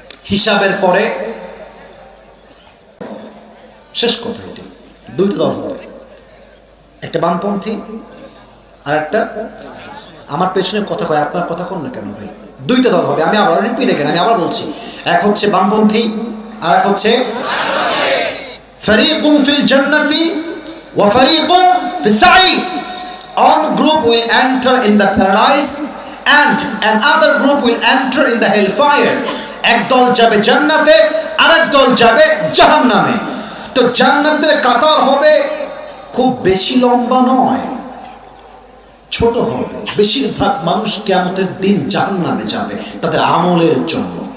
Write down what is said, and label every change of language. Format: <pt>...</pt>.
<bn>হিসাবের পরে শেষ কথা, এটি দুইটা দল হবে, একটা বামপন্থী আর একটা আমার পেছনে কথা কয়, আপনার কথা কন না কেন ভাই? দুইটা দল হবে, আমি আবার রিপিট এখানে আমি আবার বলছি, এক হচ্ছে বামপন্থী আর এক হচ্ছে</bn> <ar>ফারিকুম ফিল জান্নাতি ওয়া ফারিকুম ফিস সাঈদ.</ar> <en>One group will enter in the paradise and another group will enter in the hellfire.</en> <bn>একদল যাবে জান্নাতে, আরেক দল যাবে জাহান্নামে। তো জান্নাতের কাতার হবে খুব বেশি লম্বা নয়, ছোট হবে। বেশিরভাগ মানুষ কিয়ামতের দিন জাহান্নামে যাবে তাদের আমলের জন্য।</bn>